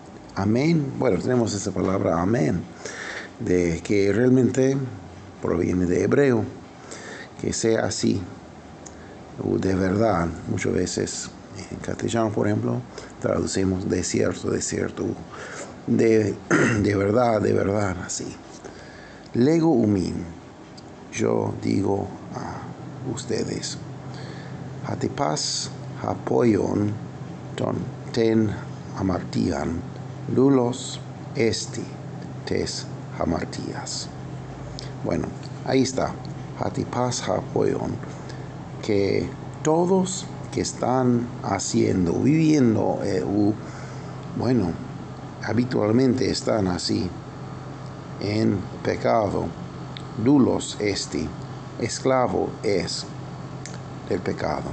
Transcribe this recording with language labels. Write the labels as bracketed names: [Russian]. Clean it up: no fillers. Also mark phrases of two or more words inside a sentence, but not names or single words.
[Spanish] Amén, bueno, tenemos esa palabra amén, de que realmente proviene de hebreo, que sea así, de verdad. Muchas veces en castellano, por ejemplo, traducimos de cierto, de verdad, así. [Greek] λέγω ὑμῖν, [Spanish] yo digo a ustedes, [Greek] ὅτι πᾶς ὁ ποιῶν τὴν ἁμαρτίαν δοῦλός ἐστι τῆς ἁμαρτίας. [Spanish] Bueno, ahí está, [Greek] ὅτι πᾶς ὁ ποιῶν, [Spanish] que todos que están viviendo, habitualmente están así en pecado, [Greek] δοῦλός ἐστι, [Spanish] esclavo es del pecado.